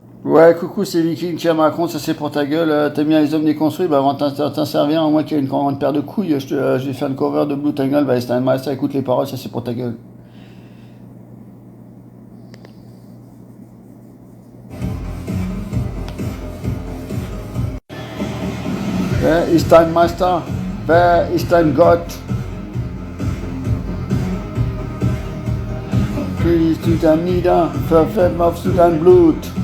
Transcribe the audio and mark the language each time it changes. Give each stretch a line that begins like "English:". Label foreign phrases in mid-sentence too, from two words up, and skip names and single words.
French: Ouais, coucou, c'est Viking, tiens, Macron, ça c'est pour ta gueule. T'aimes bien les hommes déconstruits? Bah, avant de t'en servir, moi qui ai une grande paire de couilles, je vais faire une cover de Blue Tangle. Bah, c'est un master, écoute les paroles, ça c'est pour ta gueule.
German: Wer ist dein Meister? Wer ist dein Gott? Kriegst du dann nieder, verfärbst du dein Blut?